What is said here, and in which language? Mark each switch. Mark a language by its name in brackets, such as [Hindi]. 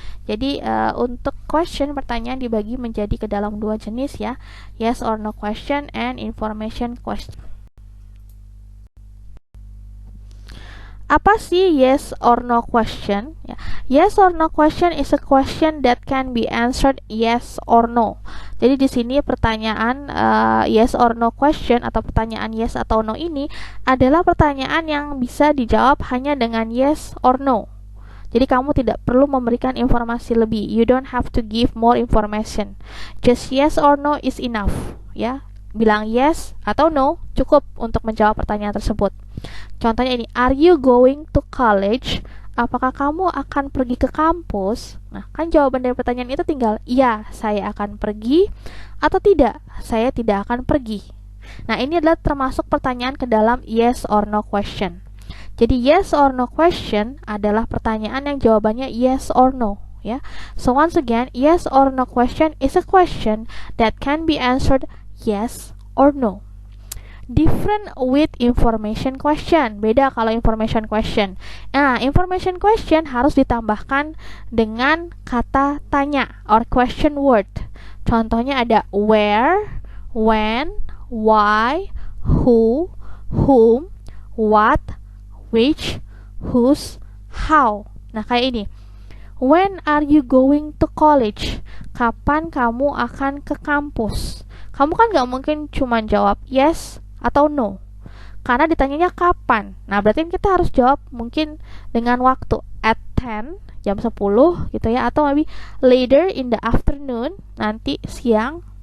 [Indonesian] Jadi untuk question, pertanyaan dibagi menjadi ke dalam 2 jenis, ya, [English] yes or no question and information question. [Indonesian] Apa sih yes or no question? [English] Ya, yes or no question is a question that can be answered yes or no. [Indonesian] Jadi di sini pertanyaan yes or no question atau pertanyaan yes atau no ini adalah pertanyaan yang bisa dijawab hanya dengan yes or no. Jadi kamu tidak perlu memberikan informasi lebih. [English] You don't have to give more information. Just yes or no is enough, ya. [Indonesian] Bilang yes atau no cukup untuk menjawab pertanyaan tersebut. Contohnya ini, [English] are you going to college? [Indonesian] Apakah kamu akan pergi ke kampus? Nah, kan jawaban dari pertanyaan itu tinggal iya, saya akan pergi, atau tidak, saya tidak akan pergi. Nah, ini adalah termasuk pertanyaan ke dalam yes or no question. Jadi yes or no question adalah pertanyaan yang jawabannya yes or no, ya. [English] So once again, yes or no question is a question that can be answered yes or no. Different with information question. [Indonesian] Beda kalau information question. Nah, information question harus ditambahkan dengan kata tanya or question word. Contohnya ada where, when, why, who, whom, what, which, whose, how. Nah, kayak ini. [English] When are you going to college? [Indonesian] Kapan kamu akan ke kampus? Kamu kan gak mungkin cuma jawab yes atau no, karena ditanyanya kapan. Nah, berarti kita harus jawab mungkin dengan waktu at 10, jam 10 gitu ya, atau [English] maybe later in the afternoon, [Indonesian] nanti siang.